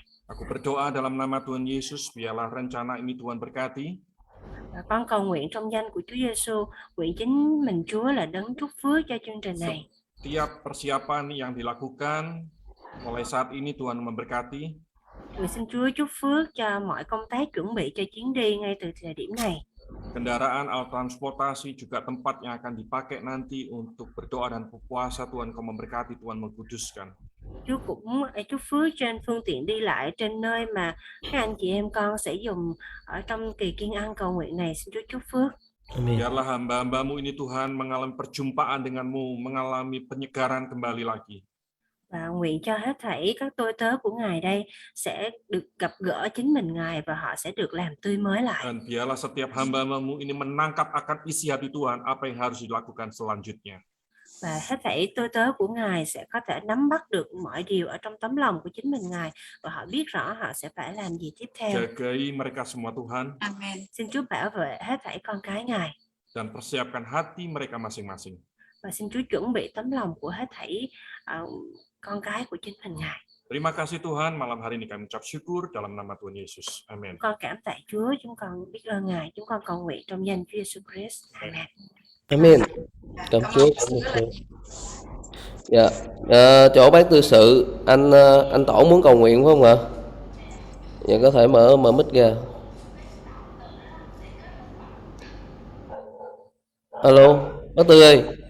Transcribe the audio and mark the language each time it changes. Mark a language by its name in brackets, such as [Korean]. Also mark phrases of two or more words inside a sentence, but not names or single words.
[Indonesian] Aku berdoa dalam nama Tuhan Yesus, biarlah rencana ini Tuhan berkati. [Vietnamese] Con cầu nguyện trong danh của Chúa Giêsu, nguyện chính mình Chúa là đấng chúc phước cho chương trình này. [Indonesian] Setiap persiapan yang dilakukan mulai saat ini Tuhan memberkati. [Vietnamese] Xin Chúa chúc phước cho mọi công tác chuẩn bị cho chuyến đi ngay từ thời điểm này. [Indonesian] Kendaraan, alat transportasi, juga tempat yang akan dipakai nanti untuk berdoa dan berpuasa, Tuhan Kau memberkati, Tuhan mengkuduskan. [Vietnamese] Chúa cũng chúc phước trên phương tiện đi lại, trên nơi mà các anh chị em con sẽ dùng ở trong kỳ Kiên An cầu nguyện này. Xin Chúa chúc phước. [Indonesian] Amin. Biarlah hamba-hamba-Mu ini Tuhan mengalami perjumpaan dengan-Mu, mengalami penyegaran kembali lagi. [Vietnamese] Và nguyện cho hết thảy các tôi tớ của Ngài đây sẽ được gặp gỡ chính mình Ngài và họ sẽ được làm tươi mới lại. [Indonesian] Dan biarlah setiap hamba-hamba-Mu ini menangkap akan isi hati Tuhan, apa yang harus dilakukan selanjutnya. [Vietnamese] Và hết thảy tôi tớ của Ngài sẽ có thể nắm bắt được mọi điều ở trong tấm lòng của chính mình Ngài và họ biết rõ họ sẽ phải làm gì tiếp theo. [Indonesian] Jagai mereka semua Tuhan. Amen. [Vietnamese] Xin Chúa bảo vệ hết thảy con cái Ngài. [Indonesian] Dan persiapkan hati mereka masing-masing. [Vietnamese] Và xin Chúa chuẩn bị tấm lòng của hết thảy con cái của chính mình Ngài. [Indonesian] Terima kasih Tuhan, malam hari ini kami ucap syukur dalam nama Tuhan Yesus. Amen. [Vietnamese] Con cảm tạ Chúa, chúng con biết ơn Ngài, chúng con cầu nguyện trong danh Chúa Jesus Christ. Amen. Amen. Cảm Chúa. Dạ. Chỗ bác tư sự anh Tổ muốn cầu nguyện phải không ạ? Dạ có thể mở mic ra. Alo, bác Tư ơi.